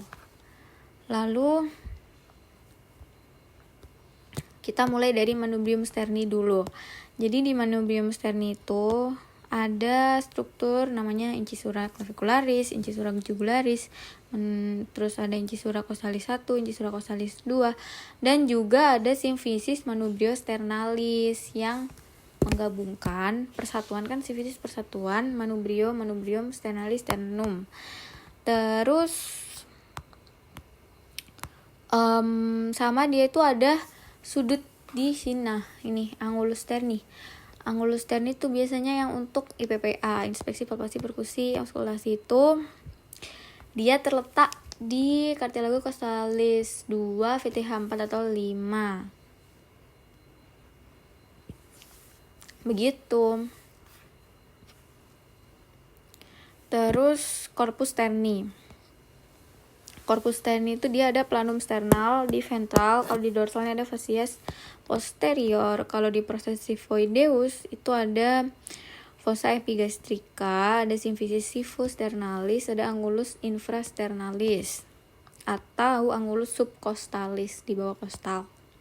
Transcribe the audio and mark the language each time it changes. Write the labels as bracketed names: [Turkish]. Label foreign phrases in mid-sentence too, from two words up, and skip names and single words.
[Indonesian] Lalu kita mulai dari [Latin] manubrium sterni [Indonesian] dulu. Jadi di [Latin] manubrium sterni [Indonesian] itu ada struktur namanya [Latin] incisura clavicularis, incisura jugularis, [Indonesian] terus ada [Latin] incisura costalis 1, incisura costalis 2, [Indonesian] dan juga ada simfisis manubrio sternalis yang menggabungkan persatuan, kan simfisis persatuan [Latin] manubrium sternalis sternum. [Indonesian] Terus sama dia itu ada sudut di sini. Nah, ini [Latin] angulus sterni. Angulus sterni [Indonesian] itu biasanya yang untuk IPPA, inspeksi palpasi perkusi auskultasi, itu dia terletak di [Latin] cartilago costalis [Indonesian] 2 VTH 4 atau 5. Begitu. Terus [Latin] corpus sterni. Corpus sterni [Indonesian] itu dia ada planum sternal di ventral, kalau di dorsalnya ada [Latin] facies posterior, [Indonesian] kalau di [Latin] processus xiphoideus [Indonesian] itu ada [Latin] fossa epigastrica, [Indonesian] ada simfisis sternalis, ada [Latin] angulus infrasternalis [Indonesian] atau [Latin] angulus subcostalis [Indonesian] di bawah kostal.